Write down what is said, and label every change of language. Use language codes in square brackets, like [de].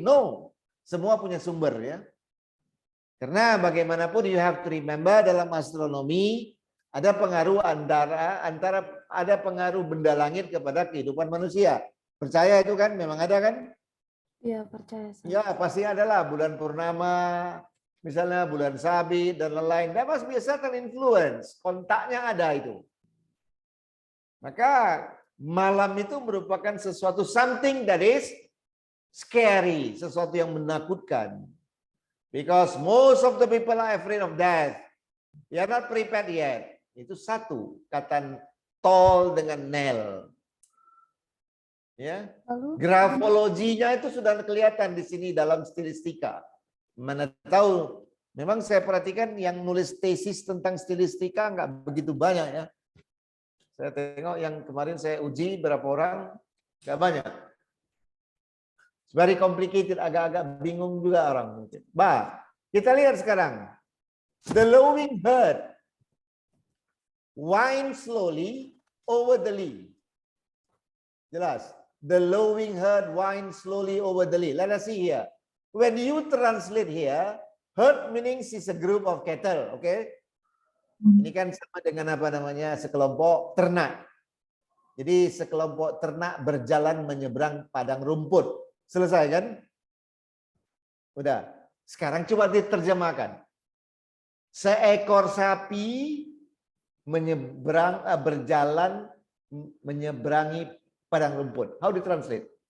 [id] No. Semua punya sumber ya. Karena bagaimanapun [en] you have to remember [id] dalam astronomi ada pengaruh antara ada pengaruh benda langit kepada kehidupan manusia. Percaya itu kan? Memang ada kan? Iya, percaya. Ya, pasti adalah bulan purnama, misalnya bulan sabit dan lain-lain. [en] That must be a certain influence. [id] Kontaknya ada itu. Maka malam itu merupakan sesuatu [en] something that is scary, [id] sesuatu yang menakutkan. [en] Because most of the people are afraid of death. They are not prepared yet. [id] Itu satu, kata tol dengan knell. Ya, Lalu grafologinya itu sudah kelihatan di sini dalam stilistika. Mana tahu, memang saya perhatikan yang nulis tesis tentang stilistika nggak begitu banyak ya. Saya tengok yang kemarin saya uji berapa orang, nggak banyak. [en] It's very complicated, [id] agak-agak bingung juga orang mungkin. Kita lihat sekarang. [en] The lowing herd winds slowly over the lea. [id] Jelas. [en] The lowing herd winds slowly over the lea. Let us see here. When you translate here, herd means is a group of cattle, okay? [id] Ini kan sama dengan apa namanya, sekelompok ternak. Jadi sekelompok ternak berjalan menyeberang padang rumput. Selesai kan? Udah. Sekarang coba diterjemahkan. Seekor sapi berjalan menyeberangi padang rumput. [en] How do you translate?